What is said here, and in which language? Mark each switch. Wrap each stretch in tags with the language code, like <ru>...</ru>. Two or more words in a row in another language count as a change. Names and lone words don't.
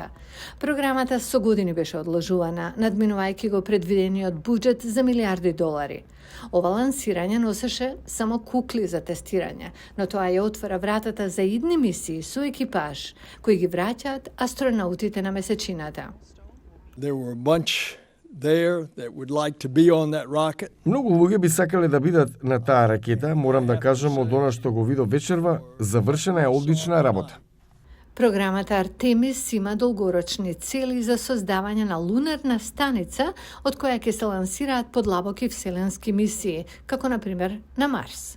<mk>Програмата со години беше одложувана, надминувајќи го предвидениот буџет за милиарди долари. Ова лансирање носеше само кукли за тестирање, но тоа ја отвора вратата за идни мисии со екипаж, кои ги враќаат астронаутите на месечината.</mk> <en>There were a bunch there that would like to be on that rocket.</en> <mk>Многу луѓе би сакале да бидат на таа ракета, морам да кажам од она што го видов вечерва, завршена е одлична работа. Програмата Артемис има долгорочни цели за создавање на лунарна станица од која ќе се лансираат подлабоки вселенски мисии, како на пример на Марс.</mk>